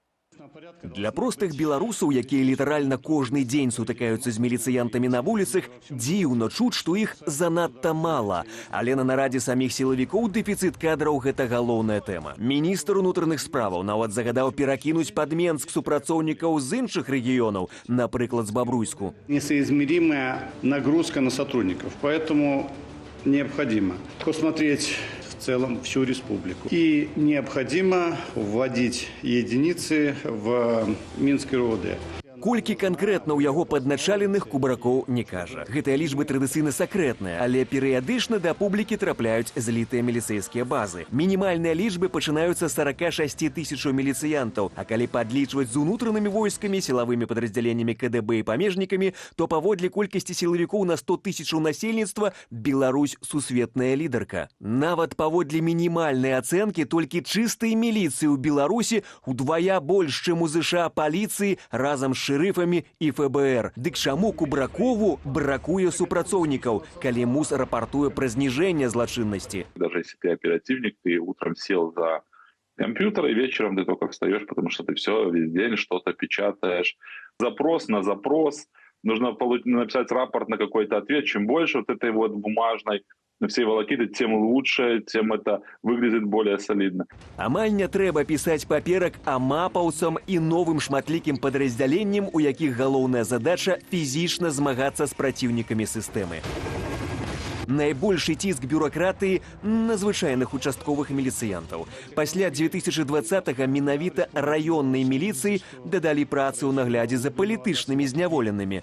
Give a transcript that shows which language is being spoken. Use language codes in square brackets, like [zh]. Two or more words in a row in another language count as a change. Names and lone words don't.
[be] Для простых беларусаў, якія літаральна кожны дзень сутыкаюцца з міліцыянтамі на вуліцах, дзіўна чуць, што іх занадта мала. Але на нарадзе саміх сілавікоў дэфіцыт кадраў – гэта галоўная тэма. Міністр унутраных справаў нават загадаў перакінуць пад Менск супрацоўнікаў з іншых рэгіёнаў, напрыклад, з Бабруйску. [ru] Несоизмеримая нагрузка на сотрудников, поэтому необходимо посмотреть в целом всю республику. И необходимо вводить единицы в Минской РОВД. [be] Колькі канкрэтна ў яго падначаленых Кубракоў не кажа. Гэтыя лічбы традыцыйна сакрэтныя, але перыядычна да публікі трапляюць злітыя міліцэйскія базы. Мінімальныя лічбы пачынаюцца з 46 тысячаў міліцыянтаў, а калі падлічваць з унутранымі войскамі, сілавымі падраздзяленнямі КДБ і памежнікамі, то паводле колькасці сілавікоў на 100 тысячаў насельніцтва Беларусь сусветная лідарка. Нават паводле мінімальнай ацэнкі толькі чыстай міліцыі ў Беларусі удвая больш, чым у ЗША паліцыі разам з шэрыфамі і ФБР. Дык чаму Кубракову бракуе супрацоўнікаў, калі МУС рапартуе пра зніжэнне злачыннасці? [ru] Даже если ты оперативник, ты утром сел за компьютер, и вечером ты только встаешь, потому что ты все весь день что-то печатаешь. Запрос на запрос. Нужно написать рапорт на какой-то ответ. Чем больше вот этой вот бумажной всей волокиты, тем лучше, тем это выглядит более солидно. [be] Амаль не трэба пісаць паперак амапаўцам і новым шматлікім падраздзяленням, у якіх галоўная задача фізічна змагацца з праціўнікамі сістэмы. Найбольшы ціск бюракратыі на звычайных участковых міліцыянтаў. Пасля 2020-го менавіта раённай міліцыі дадалі працы ў наглядзе за палітычнымі зняволенымі.